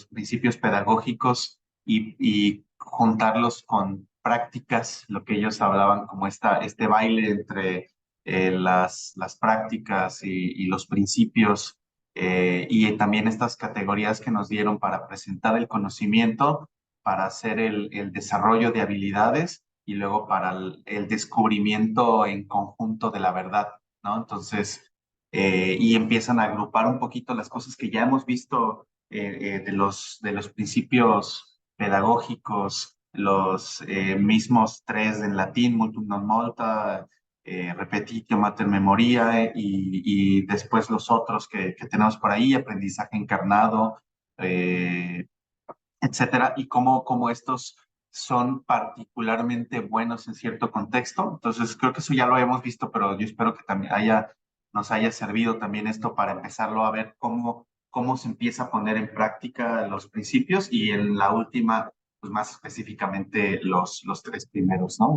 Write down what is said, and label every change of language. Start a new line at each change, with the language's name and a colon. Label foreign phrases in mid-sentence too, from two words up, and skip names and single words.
Spanish: principios pedagógicos y juntarlos con prácticas, lo que ellos hablaban como este baile entre las prácticas y los principios, y también estas categorías que nos dieron para presentar el conocimiento, para hacer el desarrollo de habilidades y luego para el descubrimiento en conjunto de la verdad, ¿no? Entonces, y empiezan a agrupar un poquito las cosas que ya hemos visto, de los principios pedagógicos, los mismos tres en latín,
Latin: multum non multa, repetitio mater memoriae,
Spanish: y después los otros que tenemos por ahí, aprendizaje encarnado, etcétera, y cómo estos son particularmente buenos en cierto contexto. Entonces, creo que eso ya lo hemos visto, pero yo espero que también nos haya servido también esto para empezarlo a ver cómo se empieza a poner en práctica los principios, y en la última, pues más específicamente los tres primeros, ¿no?